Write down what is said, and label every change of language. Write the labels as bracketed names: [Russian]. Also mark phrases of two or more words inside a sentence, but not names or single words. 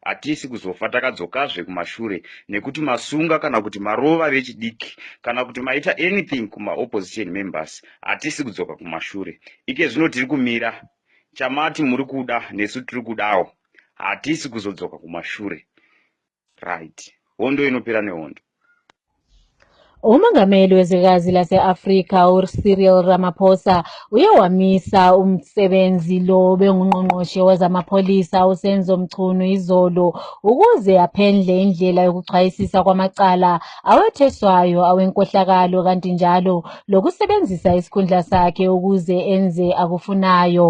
[Shona] hatisi kuzofa takadzokazve kumashure nekuti masunga kana kuti marova vechidiki kana kuti maita anything kuma- [English] opposition members [Shona] hatisi kudzoka kumashure. Ike zvino tiri kumira chamati muri kuda nesu tiri kudawo, hatisi kuzodzoka kumashure. Right, hondo inopera nehondo. [North Ndebele] Umongameli wezwekazi lase-Afrika uCyril Ramaphosa uye wamisa umsebenzi lo bengungqongqoshe wezamapholisa uSenzo Mchunu izolo ukuze aphendle indlela yokuchwayisisa kwamacala awetheswayo awenkohlakalo kanti njalo lokusebenzisa isikhundla sakhe ukuze enze akufunayo.